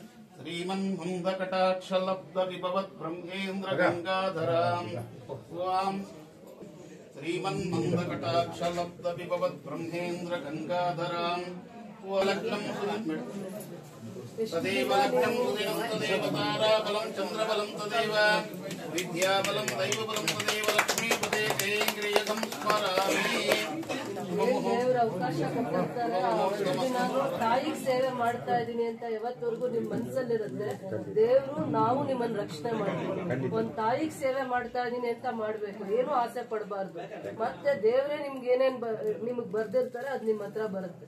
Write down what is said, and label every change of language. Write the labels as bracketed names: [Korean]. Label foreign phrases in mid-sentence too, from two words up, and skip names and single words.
[Sanskrit] श्रीमन्मन्दकटाक्षलब्धविभवद्ब्रह्मेन्द्रगङ्गाधरां स्वां श्रीमन्मन्दकटाक्षलब्धविभवद्ब्रह्मेन्द्रगङ्गाधरां लग्नं तदेव लग्नं सुदिनं तदेव ताराबलं चन्द्रबलं तदेव विद्याबलं दैवबलं तदेव लक्ष्मीपदे तेन्द्रियकं स्मरामि। [Kannada] ದೇವರ ಅವಕಾಶ ಕೊಟ್ಟಿರ್ತಾರೆ. ನಾನು ತಾಯಿಗೆ ಸೇವೆ ಮಾಡ್ತಾ ಇದ್ದೀನಿ ಅಂತ ಯಾವತ್ತವರೆಗೂ ನಿಮ್ ಮನಸ್ಸಲ್ಲಿರುತ್ತೆ. ದೇವರು ನಾವು ನಿಮ್ಮನ್ನ ರಕ್ಷಣೆ ಮಾಡ್ತೀವಿ. ಒಂದ್ ತಾಯಿಗೆ ಸೇವೆ ಮಾಡ್ತಾ ಇದೀನಿ ಅಂತ ಮಾಡ್ಬೇಕು, ಏನು ಆಸೆ ಪಡಬಾರ್ದು. ಮತ್ತೆ ದೇವರೇ ನಿಮ್ಗೆ ಏನೇನ್ ನಿಮಗ್ ಬರ್ದಿರ್ತಾರೆ ಅದ್ ನಿಮ್ ಹತ್ರ ಬರುತ್ತೆ.